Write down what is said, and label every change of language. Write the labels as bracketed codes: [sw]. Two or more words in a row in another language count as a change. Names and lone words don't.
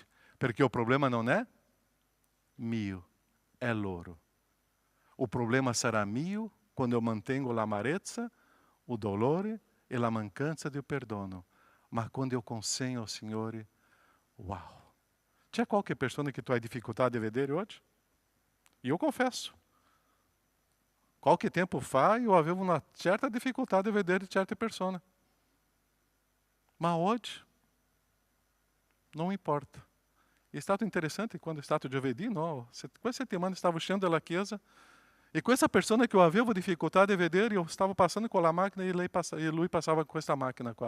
[it] Perché il problema non è mio, è loro. Il problema sarà mio quando eu mantengo l'amarezza, o dolore e la mancanza di perdono. Ma quando eu consegno ao Signore, uau! C'è qualche persona que tu hai [pt] dificuldade de [it] vedere hoje? [pt] E eu confesso. [it] Qualche tempo fa eu avevo [pt] uma certa dificuldade de [it] vedere certe persone. Ma oggi non importa. È stato interessante quando è stato giovedì, no? Questa settimana stavo uscendo dalla chiesa e questa persona che io avevo difficoltà di vedere, io stavo passando con la macchina e lui passava com questa macchina qua.